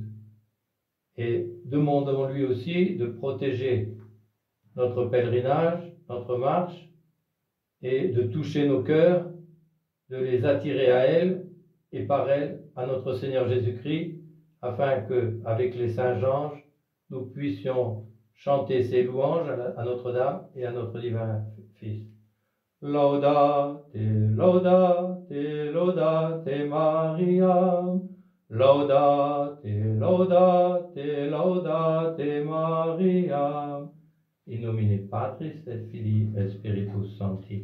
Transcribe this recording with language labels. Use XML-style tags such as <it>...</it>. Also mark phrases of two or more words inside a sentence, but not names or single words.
<fr>Et demandons-lui aussi de protéger notre pèlerinage, notre marche, et de toucher nos cœurs, de les attirer à elle, et par elle, à notre Seigneur Jésus-Christ, afin que, avec les saints anges, nous puissions chanter ses louanges à Notre-Dame et à notre divin Fils.</fr> <la>Laudate, laudate, laudate Mariam. Laudate, laudate, laudate Mariam. In nomine Patris et Filii et Spiritus Sancti.</la>